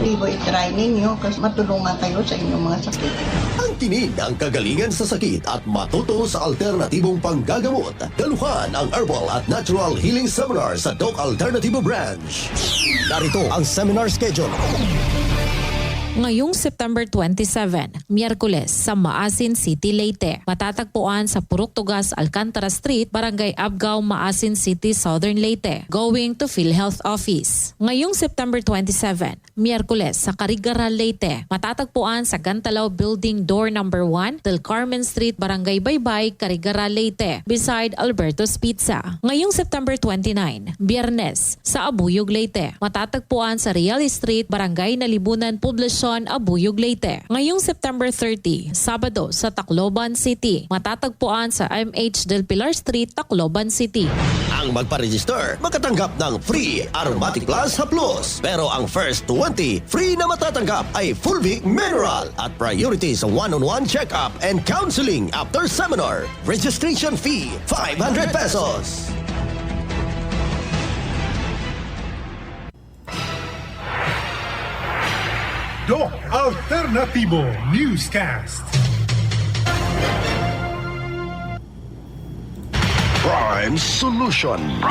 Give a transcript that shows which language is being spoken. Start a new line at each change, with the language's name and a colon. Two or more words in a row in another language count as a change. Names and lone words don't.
Filipino: I-try ninyo kasi matulungan kayo sa inyong mga sakit. Ang tinig ng kagalingan sa sakit at matuto sa alternatibong panggagamot. Daluhan ang Herbal at Natural Healing Seminar sa Doc Alternativo Branch. Narito ang
English: seminar schedule.
Filipino: Ngayong September 27, Miyerkules sa Maasin City, Leyte. Matatagpuan sa Purok Tugas, Alcantara Street, Barangay Abgao, Maasin City, Southern Leyte.
English: Going to PhilHealth Office.
Filipino: Ngayong September 27, Miyerkules sa Carigaral, Leyte. Matatagpuan sa Gantalaw Building Door No. 1, Del Carmen Street, Barangay Baybay, Carigaral, Leyte.
English: Beside Alberto's Pizza.
Filipino: Ngayong September 29, Biyernes sa Abuyog, Leyte. Matatagpuan sa Real Street, Barangay Nalibunan, Poblacion, Abuyog, Leyte. Ngayong September 30, Sabado sa Tacloban City. Matatagpuan sa MH Del Pilar Street, Tacloban City. Ang magpa-register, makatanggap ng free Aromatic Plus Haplos. Pero ang
English: first 20 free
Filipino: na matatanggap ay Fulvic Mineral at priority sa
English: one-on-one check-up and counseling after seminar. Registration fee,
Filipino: 500 pesos. Doc Alternativo Newscast. Prime Solution.